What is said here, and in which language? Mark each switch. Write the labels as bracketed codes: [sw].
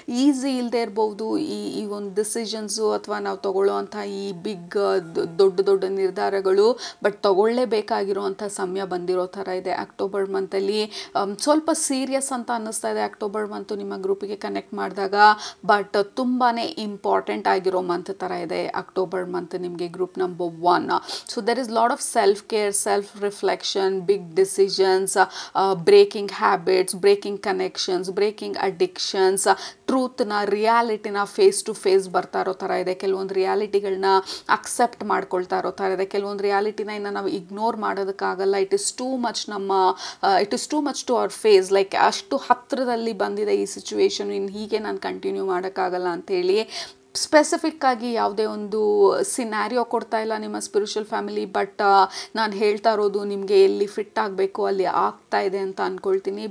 [kn] Easy ಇಲ್ಲದೆ ಇರ್ಬೋದು ಈ ಒಂದು ಡಿಸಿಷನ್ಸು ಅಥವಾ ನಾವು ತಗೊಳ್ಳೋವಂಥ ಈ ಬಿಗ್ ದೊಡ್ಡ ದೊಡ್ಡ ನಿರ್ಧಾರಗಳು, ಬಟ್ ತಗೊಳ್ಳೇಬೇಕಾಗಿರುವಂಥ ಸಮಯ ಬಂದಿರೋ ಥರ ಇದೆ ಅಕ್ಟೋಬರ್ ಮಂತಲ್ಲಿ. ಸ್ವಲ್ಪ ಸೀರಿಯಸ್ ಅಂತ ಅನ್ನಿಸ್ತಾ ಇದೆ ಅಕ್ಟೋಬರ್ ಮಂತು ನಿಮ್ಮ ಗ್ರೂಪಿಗೆ ಕನೆಕ್ಟ್ ಮಾಡಿದಾಗ, ಬಟ್ ತುಂಬಾ ಇಂಪಾರ್ಟೆಂಟ್ ಆಗಿರೋ ಮಂತ್ ಥರ ಇದೆ ಅಕ್ಟೋಬರ್ ಮಂತ್ ನಿಮಗೆ group number 1. [en] So there is a lot of self-care, self-reflection, big decisions, breaking habits, breaking connections, breaking addictions, [kn] ಟ್ರೂತ್ನ ರಿಯಾಲಿಟಿನ face to face ಬರ್ತಾ ಇರೋ ಥರ ಇದೆ. ಕೆಲವೊಂದು ರಿಯಾಲಿಟಿಗಳನ್ನ ಅಕ್ಸೆಪ್ಟ್ ಮಾಡ್ಕೊಳ್ತಾ ಇರೋ ಥರ ಇದೆ. ಕೆಲವೊಂದು ರಿಯಾಲಿಟಿನ ಇನ್ನು ನಾವು ignore ಮಾಡೋದಕ್ಕಾಗಲ್ಲ. [en] It is too much to our face. [kn] Like ಅಷ್ಟು ಹತ್ತಿರದಲ್ಲಿ ಬಂದಿದೆ ಈ ಸಿಚುವೇಶನ್, ಇನ್ನು ಹೀಗೆ ನಾನು ಕಂಟಿನ್ಯೂ ಮಾಡೋಕ್ಕಾಗಲ್ಲ ಅಂಥೇಳಿ. ಸ್ಪೆಸಿಫಿಕ್ ಆಗಿ ಯಾವುದೇ ಒಂದು ಸಿನಾರಿಯೋ ಕೊಡ್ತಾ ಇಲ್ಲ ನಿಮ್ಮ ಸ್ಪಿರಿಚುವಲ್ ಫ್ಯಾಮಿಲಿ, ಬಟ್ ನಾನು ಹೇಳ್ತಾ ಇರೋದು ನಿಮಗೆ ಎಲ್ಲಿ ಫಿಟ್ ಆಗಬೇಕು ಅಲ್ಲಿ ಆಗ್ತಾ ಇದೆ ಅಂತ ಅಂದ್ಕೊಳ್ತೀನಿ.